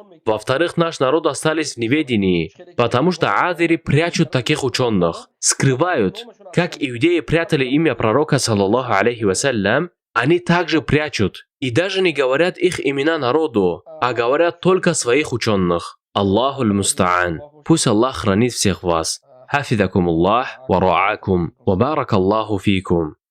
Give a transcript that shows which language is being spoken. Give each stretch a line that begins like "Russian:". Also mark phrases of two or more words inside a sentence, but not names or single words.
Russian: Во-вторых, наш народ остались в неведении, потому что адири прячут таких ученых, скрывают. Как иудеи прятали имя пророка,
Arabic: صلى الله عليه وسلم,
Russian: они также прячут. И даже не говорят их имена народу, а говорят только своих ученых.
Arabic: الله المستعان.
Russian: Пусть Аллах хранит всех вас.
Arabic: حفظكم الله، ورعاكم، وبارك الله فيكم.